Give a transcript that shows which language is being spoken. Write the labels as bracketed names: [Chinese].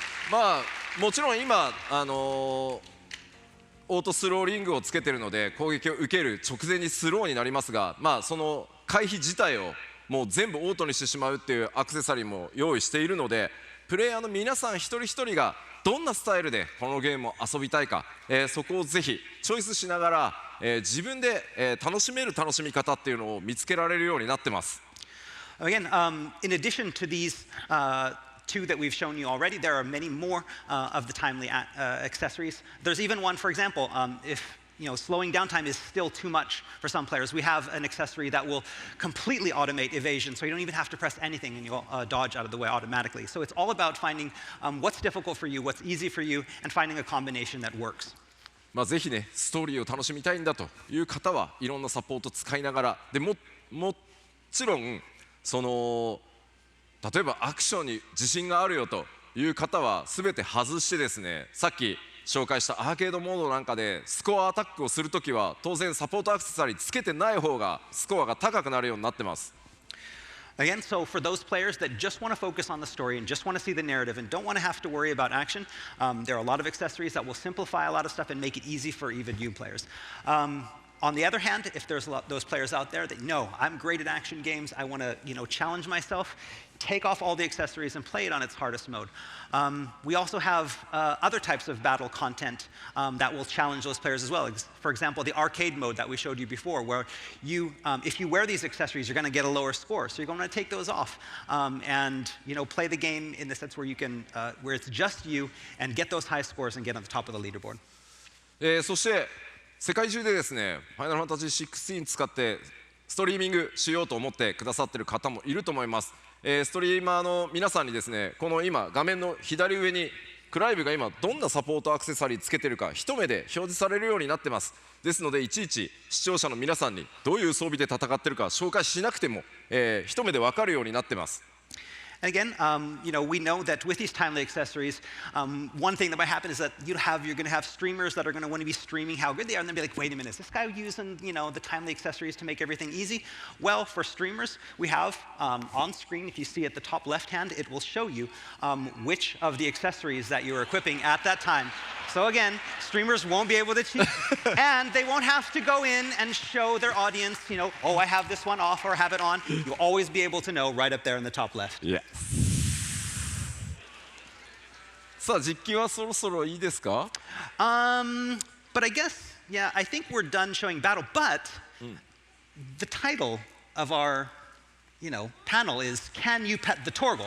[Japanese] まあもちろん今オートスローリングをつけてるので攻撃を受ける直前にスローになりますが、まあその回避自体をもう全部オートにしてしまうっていうアクセサリーも用意しているので、プレイヤーの皆さん一人一人がどんなスタイルでこのゲームを遊びたいか、そこをぜひチョイスしながら、自分で、楽しめる楽しみ方っていうのを見つけられるようになってます。 [English] Again, in addition to these two that we've shown you already, there are many more of the timely accessories. There's even one, for example, if slowing down time is still too much for some players. We have an accessory that will completely automate evasion, so you don't even have to press anything and you'll dodge out of the way automatically. So it's all about finding what's difficult for you, what's easy for you, and finding a combination that works. ぜひね、ストーリーを楽しみたいんだという方はいろんなサポートを使いながら、でもちろんその例えばアクションに自信があるよという方は全て外してですね、さっき紹介したアーケードモードなんかでスコアアタックをするときは当然サポートアクセサリーつけてない方がスコアが高くなるようになってます。 Again, so for those players that just want to focus on the story and just want to see the narrative and don't want to have to worry about action, there are a lot of accessories that will simplify a lot of stuff and make it easy for even new players. On the other hand, if there's those players out there that know I'm great at action games, I want to challenge myself, take off all the accessories and play it on its hardest mode. We also have other types of battle content that will challenge those players as well. For example, the arcade mode that we showed you before, where if you wear these accessories, you're going to get a lower score. So you're going to take those off and play the game in the sense where you can, where it's just you, and get those high scores and get on the top of the leaderboard. [Japanese] そして世界中でですね、ファイナルファンタジー16使ってストリーミングしようと思ってくださってる方もいると思います。ストリーマーの皆さんにですね、この今画面の左上にクライブが今どんなサポートアクセサリーつけてるか一目で表示されるようになってます。ですのでいちいち視聴者の皆さんにどういう装備で戦ってるか紹介しなくても、一目で分かるようになってます。 [English] And again, we know that with these timely accessories, one thing that might happen is that you're going to have streamers that are going to want to be streaming how good they are, and they'll be like, wait a minute, is this guy using the timely accessories to make everything easy? Well, for streamers, we have on screen, if you see at the top left hand, it will show you which of the accessories that you're equipping at that time. So again, streamers won't be able to cheat, and they won't have to go in and show their audience, oh, I have this one off or have it on. You'll always be able to know right up there in the top left. Yeah. [Japanese] さあ実機はそろそろいいですか？ [English] But I guess, yeah, I think we're done showing battle. But the title of our, panel is "Can you pet the Torgal?"